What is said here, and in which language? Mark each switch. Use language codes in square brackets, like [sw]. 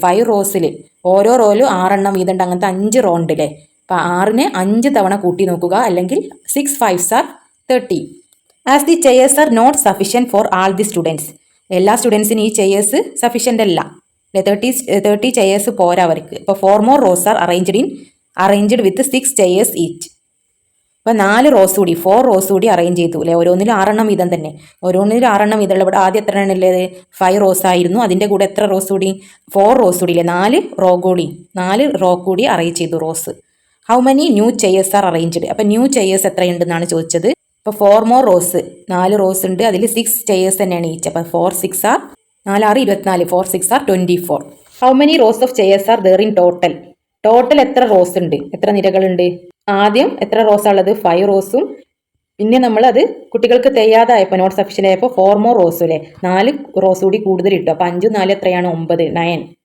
[ml] 5 റോസിൽ ഓരോ റോയിലും 6 എണ്ണം വീതമുണ്ട്. അങ്ങനത്തെ 5 റോ ഉണ്ട് അല്ലേ. അപ്പോൾ 6നെ 5 തവണ കൂട്ടി നോക്കുക, അല്ലെങ്കിൽ 6 5s are 30. [en] As the chairs are not sufficient for all the students. [ml] എല്ലാ സ്റ്റുഡൻസിനും ഈ ചെയേഴ്സ് സഫീഷ്യൻ്റ് അല്ല. 30 ചെയേഴ്സ് പോരാ അവർക്ക്. [en] ഇപ്പോൾ 4 more rows are arranged with 6 chairs each. [ml] അപ്പോൾ 4 റോസ് കൂടി, 4 റോസ് കൂടി അറേഞ്ച് ചെയ്തു അല്ലേ. ഓരോന്നിലും 6 എണ്ണം വീതം തന്നെ, ഓരോന്നിലും 6 എണ്ണം വീതമുള്ള. ഇവിടെ ആദ്യം എത്ര എണ്ണം ഉള്ളത്? 5 റോസ് ആയിരുന്നു. അതിൻ്റെ കൂടെ എത്ര റോസ് കൂടി? 4 റോസ് കൂടി അല്ലേ. 4 റോ കൂടി അറേഞ്ച് ചെയ്തു rose. [en] How many new chairs are arranged. [ml] അപ്പോൾ ന്യൂ ചെയേഴ്സ് എത്രയുണ്ടെന്നാണ് ചോദിച്ചത്. ഇപ്പോൾ 4 more റോസ്, 4 റോസ് ഉണ്ട്. അതിൽ 6 ചെയേഴ്സ് തന്നെയാണ് ഈച്ച്. അപ്പോൾ 4 6 are 4 6 24, 4 6 are 24. [en] How many rows of chairs are there in total. [ml] Total എത്ര റോസ് ഉണ്ട്, എത്ര നിരകളുണ്ട്? ആദ്യം എത്ര റോസാണ് ഉള്ളത്? 5 റോസും. പിന്നെ നമ്മളത് കുട്ടികൾക്ക് തയ്യാതായപ്പോൾ നോട്ട് സഫീഷ്യൻ്റ് ആയപ്പോൾ 4 more റോസും അല്ലേ. 4 റോസ് കൂടി കൂടുതൽ ഇട്ടു. അപ്പോൾ 5 4 എത്രയാണ്? 9, 9.